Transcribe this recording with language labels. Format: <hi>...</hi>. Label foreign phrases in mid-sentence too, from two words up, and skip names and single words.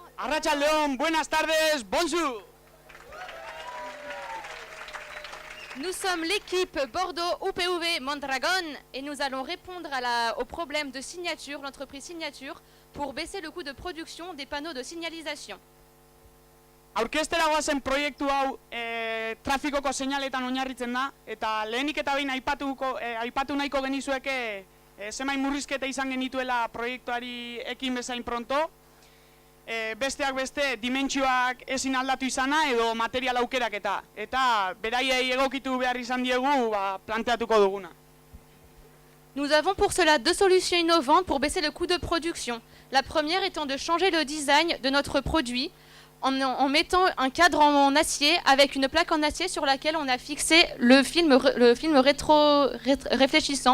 <eu>Arratsaldeon,</eu> <es>buenas tardes,</es> <fr>bonjour. Nous sommes l'équipe Bordeaux UPV Mondragon et nous allons répondre au problème de signature, l'entreprise Signature, pour baisser le coût de production des panneaux de signalisation.</fr> <eu>Aurkeztera goazen proiektu hau trafikoko seinaletan oinarritzen da, eta lehenik eta behin aipatu nahiko genizueke zenbait murrizketa izan genituela proiektuari ekin bezain pronto, besteak beste dimentsioak ezin aldatu izana edo material aukeraketa, eta beraiei egokitu behar izan diegu planteatuko duguna.</eu> <fr>Nous avons pour cela deux solutions innovantes pour baisser le coût de production. La première étant de changer le design de notre produit en mettant un cadre en acier avec une plaque en acier sur laquelle on a fixé le film réfléchissant.</fr>